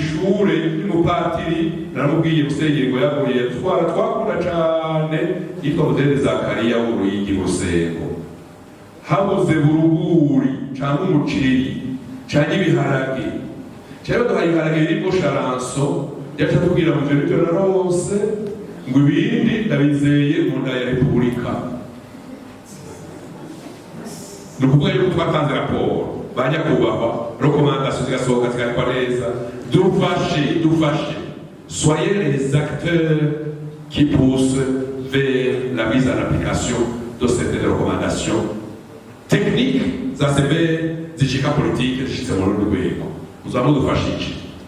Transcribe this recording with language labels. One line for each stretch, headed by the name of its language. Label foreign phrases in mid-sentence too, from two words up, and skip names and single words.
Rundi: ishure y'umupatiri naramubwiye Musenyeri ngo yaguye twakunda cyane yitwa Muzehe Zakariya w'Uruyigi Rusengo habuze buruguri cyangwa umuceri cyangwa ibiharage cyangwa duhaye ibiharage birimo sharanso yaca tubwira mu gihe narose ngo ibindi ndabizeye mu nda ya Repubulika. Ni ukuvuga yuko twatanze raporo banyakubahwa recommandation zigasohoka zigakora neza dufashe
French: soyez les acteurs qui poussent vers la mise en application de certaines recommandations techniques
Rundi: zasebe zishika politiki zishitse mu rwego muzamudufashije